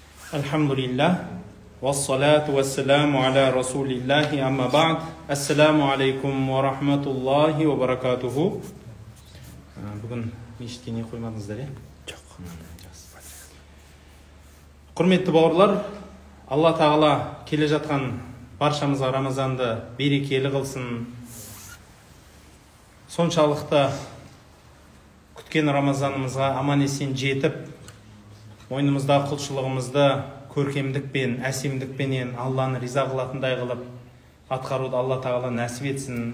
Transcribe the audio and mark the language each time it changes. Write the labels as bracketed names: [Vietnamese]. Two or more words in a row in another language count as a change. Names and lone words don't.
[Arabic] الحمد لله والصلاة والسلام على رسول الله أما بعد. السلام عليكم ورحمة الله وبركاته. [Kazakh] Бүгін мешітке не қоймадыңыздар, е? Жоқ. Құрметті бауырлар, Алла Тағала келе жатқан баршамызға Рамазанды берекелі қылсын. Соншалықты күткен Рамазанымызға аман-есен жетіп, мойнымызда құлшылығымызды көркемдікпен, әсемдікпенен Алланы риза қылатындай қылып атқаруды Алла Тағала нәсіп етсін.